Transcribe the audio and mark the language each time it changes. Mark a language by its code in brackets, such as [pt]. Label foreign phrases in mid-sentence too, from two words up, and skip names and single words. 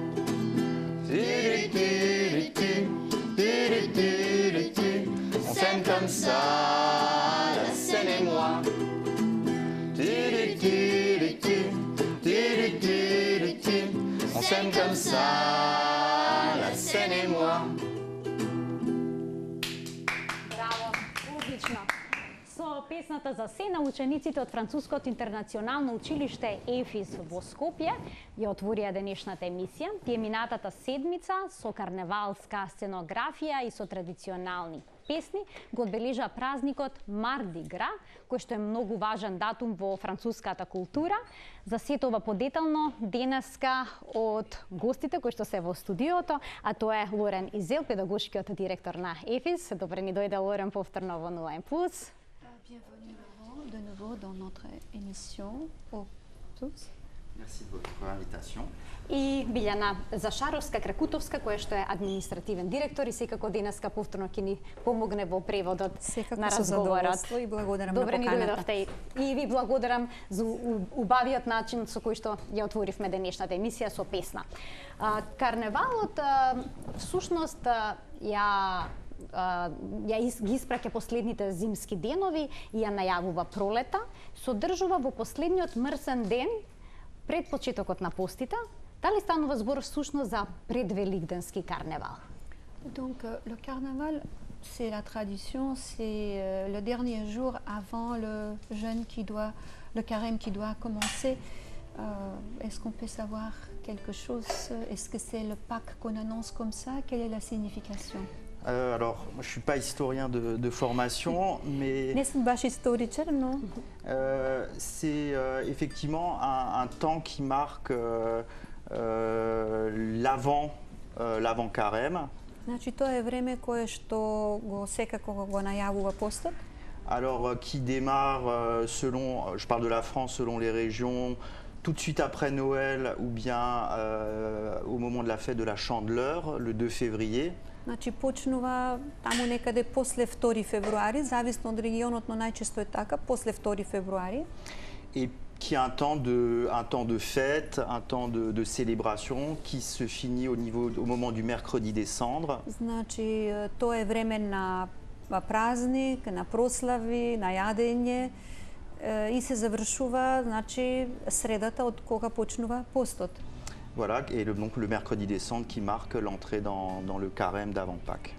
[fr] On s'aime comme ça, la scène et moi. On s'aime comme ça, la scène et moi. [mk] Браво, одлично. Со песната за сцена учениците од Француското интернационално училиште ЕФИС во Скопје ја отворија денешната емисија. Тие минатата седмица со карневалска сценографија и со традиционални песни го одбележа празникот Марди Гра, кој што е многу важен датум во француската култура. За сето ова подетално денеска од гостите кои што се во студиото, а тоа е Лорен Изел, педагошкиот директор на ЕФИС. Добре ни дојде Лорен повторно во Нулен Плюс. [fr] Bienvenue Laurent, de nouveau dans notre émission aux tous. Merci de votre invitation. [mk] И Билјана Зашаровска-Кракутовска, која што е административен директор и секако денеска повторно ќе ни помогне во преводот на разговорот. И благодарам Добре на ни поканата. дојдовте и ви благодарам за убавиот начин со кој што ја отворивме денешната емисија со песна. Карневалот всушност ја ги испраќа последните зимски денови и ја најавува пролета, содржува во последниот мрсен ден пред почетокот на постите. Дали станува збор всушност за предвеликденски карневал? [fr] Donc le carnaval, c'est la tradition, c'est le dernier jour avant le jeûne le carême qui doit commencer. Est-ce qu'on peut savoir quelque chose? Est-ce que c'est le Pâques qu'on annonce comme ça? Quelle est la signification? Alors, moi, je ne suis pas historien de formation, mais [bg] Не съм баш историчар, но [fr] c'est effectivement un temps qui marque l'avant-carême. [mk] значи тоа е време кое што го секако го најавува постот. [fr] Alors, qui démarre selon, je parle de la France, selon les régions, tout de suite après Noël ou bien au moment de la fête de la Chandeleur, le 2 février. [mk] Значи почнува таму некаде после 2 февруари, зависно од регионот, но најчесто е така, после 2 февруари. [fr] Et qui est un temps de fête, un temps de célébration qui se finit au moment du mercredi des cendres. [mk] Значи тоа е време на празник, на прослави, на јадење и се завршува, значи средата од кога почнува постот. [fr] Voilà, et donc le mercredi des cendres qui marque l'entrée dans le carême d'avant Pâques.